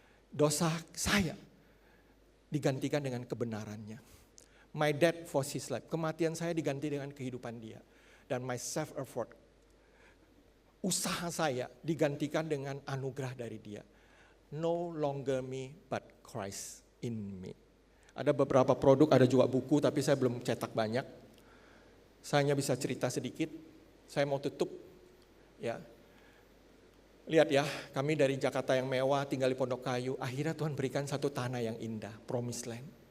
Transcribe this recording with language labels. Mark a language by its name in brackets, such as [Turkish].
[Indonesian] Dosa saya digantikan dengan kebenarannya. [English] My death for His life. [Indonesian] Kematian saya diganti dengan kehidupan Dia. Dan [English] my self-effort. [Indonesian] Usaha saya digantikan dengan anugerah dari Dia. [English] No longer me, but Christ in me. [Indonesian] Ada beberapa produk, ada juga buku, tapi saya belum cetak banyak. Saya hanya bisa cerita sedikit. Saya mau tutup. Ya. Lihat ya, kami dari Jakarta yang mewah, tinggal di Pondok Kayu. Akhirnya Tuhan berikan satu tanah yang indah, promised land.